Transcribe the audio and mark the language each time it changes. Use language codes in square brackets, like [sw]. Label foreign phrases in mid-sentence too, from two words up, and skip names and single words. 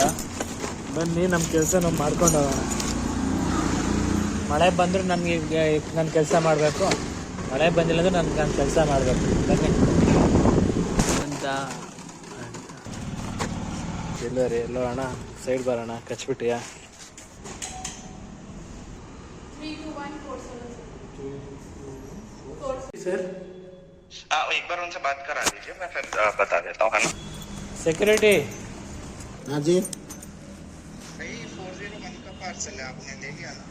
[kn] ಬನ್ನಿ ನಮ್ಮ ಕೆಲಸ ನಾವು ಮಾಡ್ಕೊಂಡು ಹೋಗೋಣ. ಮಳೆ ಬಂದರೂ ನನಗೆ ನನ್ನ ಕೆಲಸ ಮಾಡಬೇಕು, ಮಳೆ ಬಂದಿಲ್ಲ ಅಂದರೆ ನನ್ನ ಕೆಲಸ ಮಾಡಬೇಕು. ಬನ್ನಿ ಅಂತ ಡೆಲಿವರಿ ಎಲ್ಲೋ ಅಣ್ಣ, ಸೈಡ್ ಬರೋಣ. ಕಚ್ಬಿಟ್ಟಿಯಾ? [hi] सर एक बार उनसे बात करा दीजिए, मैं फिर बता देता हूँ, है ना? सिक्योरिटी। हाँ जी, भाई 401 का पार्सल है, आपने ले लिया ना?